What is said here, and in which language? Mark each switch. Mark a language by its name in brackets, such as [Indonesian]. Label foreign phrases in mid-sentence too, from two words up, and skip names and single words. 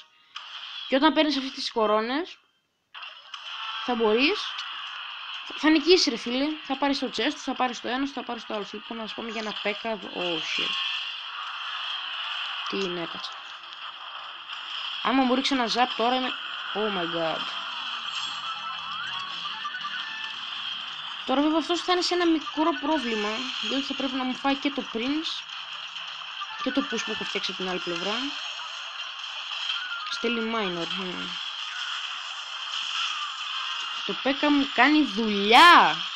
[Greek] Και όταν παίρνεις αυτές τις κορώνες, θα μπορείς Θα νικήσει ρε φίλε, θα πάρει το chest, θα πάρει το ένα, θα πάρει το άλλο. Λοιπόν, να σας πούμε για ένα πέκα, όχι. Τι είναι, έκατσα. Άμα μου ρίξει ένα ζαπ τώρα είμαι... [English] Oh my god. [Greek] Τώρα βέβαια αυτός θα είναι σε ένα μικρό πρόβλημα, διότι θα πρέπει να μου φάει και το Prince και το push που έχω φτιάξει από την άλλη πλευρά. Στέλνει minor. Το πέκα μου κάνει δουλειά.